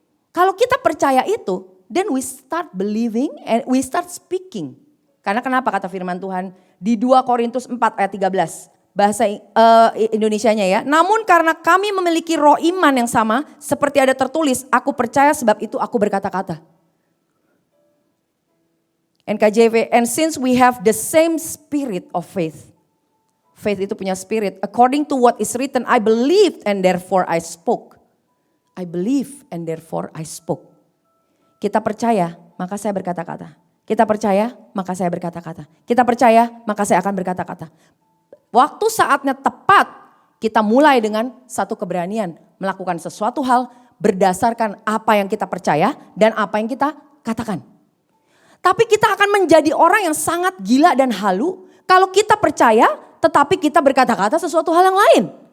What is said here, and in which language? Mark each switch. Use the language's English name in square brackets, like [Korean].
[Indonesian] Kalau kita percaya itu, [English] then we start believing and we start speaking. [Indonesian] Karena kenapa kata firman Tuhan di 2 Korintus 4 ayat 13. Bahasa Indonesianya ya. Namun karena kami memiliki roh iman yang sama, seperti ada tertulis, aku percaya sebab itu aku berkata-kata. [English] NKJV, and since we have the same spirit of faith. [Indonesian] Faith itu punya spirit. [English] According to what is written, I believed and therefore I spoke. I believe and therefore I spoke. [Indonesian] Kita percaya, maka saya berkata-kata. Kita percaya, maka saya berkata-kata. Kita percaya, maka saya akan berkata-kata. Waktu saatnya tepat, kita mulai dengan satu keberanian. Melakukan sesuatu hal berdasarkan apa yang kita percaya dan apa yang kita katakan. Tapi kita akan menjadi orang yang sangat gila dan halu kalau kita percaya tetapi kita berkata-kata sesuatu hal yang lain.